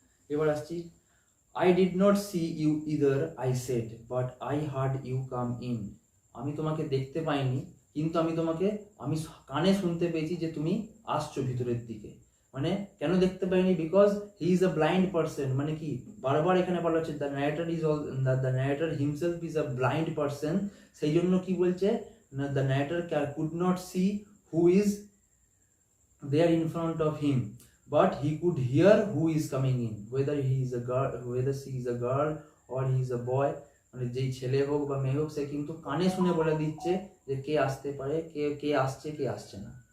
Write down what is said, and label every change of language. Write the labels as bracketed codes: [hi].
[bn] এবার আসছি, [en] I did not see you either, I said, but I heard you come in. [bn] আমি তোমাকে দেখতে পাইনি, কিন্তু আমি কানে শুনতে পেয়েছি যে তুমি আসছো ভিতরের দিকে। মানে কেন দেখতে পাইনি, [en] Because he is a blind person. [bn] মানে কি, বারবার এখানে বলা হচ্ছে [en] The narrator himself is a blind person. [bn] সেই জন্য কি বলছে না, [en] The narrator could not see who is there in front of him, but he could hear who is coming in, whether she is a girl or he is a boy. [bn] মানে যেই ছেলে হোক বা মেয়ে হোক, সে কিন্তু কানে শুনে বলে দিচ্ছে যে কে আসতে পারে, কে আসছে, কে আসছে না।